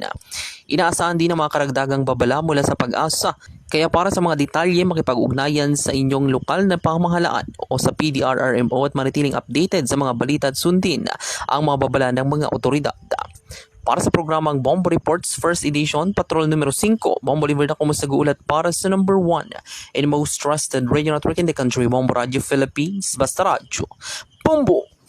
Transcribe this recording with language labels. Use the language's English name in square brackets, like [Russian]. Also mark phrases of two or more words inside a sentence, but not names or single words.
[Filipino] Inaasahan din ang mga karagdagang babala mula sa Pag-asa. Kaya para sa mga detalye, makipag-ugnayan sa inyong lokal na pamahalaan o sa PDRRMO at manatiling updated sa mga balita at sundin ang mga babala ng mga otoridad. Para sa programang Bombo Reports First Edition, Patrol numero 5, Bombo Liver na kumusagulat para sa [English] number 1 and most trusted radio network in the country, [Filipino] Bombo Radio Philippines, Basta Radio. Bombo!